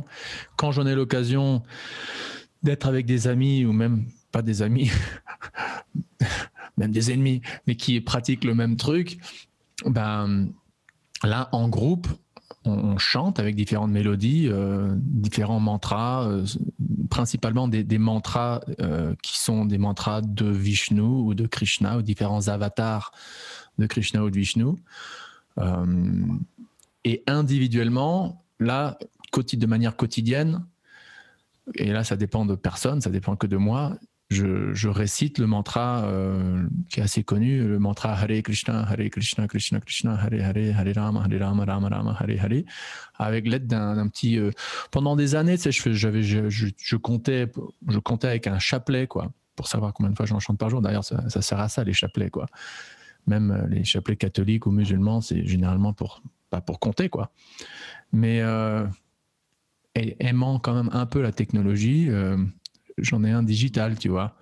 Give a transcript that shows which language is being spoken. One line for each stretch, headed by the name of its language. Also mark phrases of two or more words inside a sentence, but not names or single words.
French: Quand j'en ai l'occasion d'être avec des amis ou même pas des amis, même des ennemis, mais qui pratiquent le même truc, là, en groupe, on chante avec différentes mélodies, différents mantras, principalement des mantras qui sont des mantras de Vishnu ou de Krishna ou différents avatars de Krishna ou de Vishnu. Et individuellement, là, de manière quotidienne, et là ça dépend de personne, ça dépend que de moi, je récite le mantra qui est assez connu, le mantra Hare Krishna, Krishna Krishna, Hare Rama, Rama Rama, Hare, avec l'aide d'un petit... pendant des années, tu sais, je comptais avec un chapelet, quoi, pour savoir combien de fois j'en chante par jour. D'ailleurs, ça sert à ça, les chapelets, quoi. Même les chapelets catholiques ou musulmans, c'est généralement pas pour compter, quoi. Mais aimant quand même un peu la technologie, j'en ai un digital, tu vois.